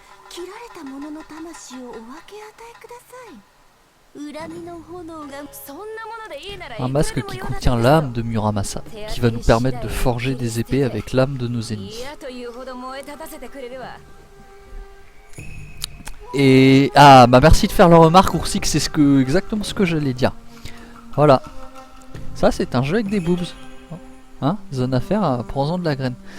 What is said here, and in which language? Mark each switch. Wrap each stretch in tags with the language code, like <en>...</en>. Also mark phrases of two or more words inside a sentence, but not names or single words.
<ja>切られた者の魂をお分け与えください。恨みの炎がそんなものでいいなら</ja> <fr>Un masque qui contient l'âme de Muramasa, qui va nous permettre de forger des épées avec l'âme de nos ennemis. Et ah bah merci de faire la remarque Oursix, c'est exactement ce que j'allais dire. Voilà. Ça c'est un jeu avec des boobs. Hein, zone à faire, prends-en de la graine.</fr>